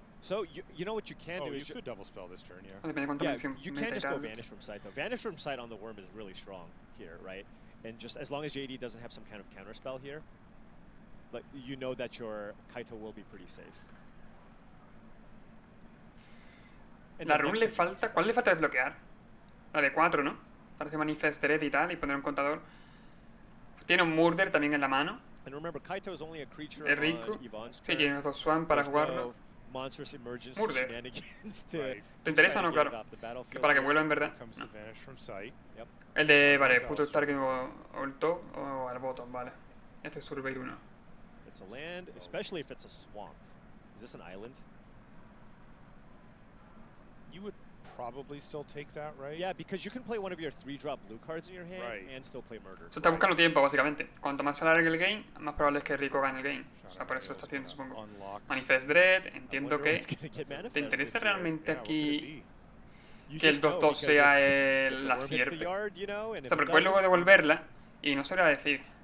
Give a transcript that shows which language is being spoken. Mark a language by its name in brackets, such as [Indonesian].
[English] So you know what you can do is you could double spell this turn, yeah. You can't just go Vanish from Sight though. Vanish from Sight on the Worm is really strong here, right? And just as long as JD doesn't have some kind of counter spell here, but you know that your Kaito will be pretty safe. [Spanish] La run le falta, ¿cuál le falta desbloquear? La de 4, ¿no? Parece Manifest Dread y tal, y poner un contador. Tiene un Murder también en la mano. [English] And remember, Kaito is only a creature [Spanish] es rico. Sí, tiene los 2 Swamp para jugarlo. Murder. ¿Te interesa o no? Claro. Que para que vuelva en verdad. No. El de, vale, puto Starking o el top o al bottom, vale. Este es Surveyor 1. [English] It's a land, especially if it's a swamp. Is this an island? You would probably still take that, right? Yeah, because you can play one of your 3-drop blue cards in your hand and still play Murder. [Spanish] Se está buscando tiempo, básicamente. Cuanto más se alargue el game, más probable es que Rico gane el game. O sea, por eso está haciendo, supongo. Manifest Dread, entiendo que... ¿Te interesa realmente aquí que el 2-2 sea la sierpe? O sea, pero puedes luego devolverla y no sabría decir.